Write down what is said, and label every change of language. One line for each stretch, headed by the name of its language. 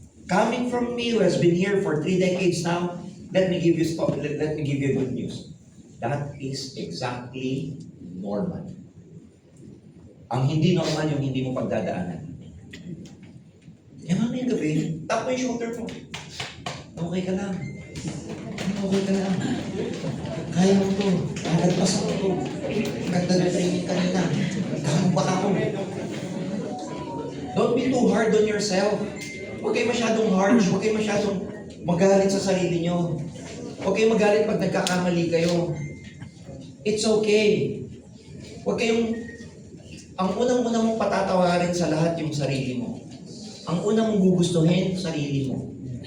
English: Coming from me who has been here for 3 decades now, let me give you good news. That is exactly normal.
Filipino: Ang hindi normal yung hindi mo pagdadaanan. Eh mamayang gabi, tap mo yung shoulder mo. Okay ka lang. Okay ka lang. Kaya mo to. Nagpasan mo to. Ganda na training kanina. Gano'n ba ako?
English: Don't be too hard on yourself.
Filipino: Huwag kayo masyadong harsh. Huwag kayo masyadong magalit sa sarili nyo. Huwag kayo magalit pag nagkakamali kayo.
English: It's okay.
Filipino: Huwag kayong... Ang unang-una mong patatawarin sa lahat yung sarili mo. Ang unang mong gugustuhin, sarili mo.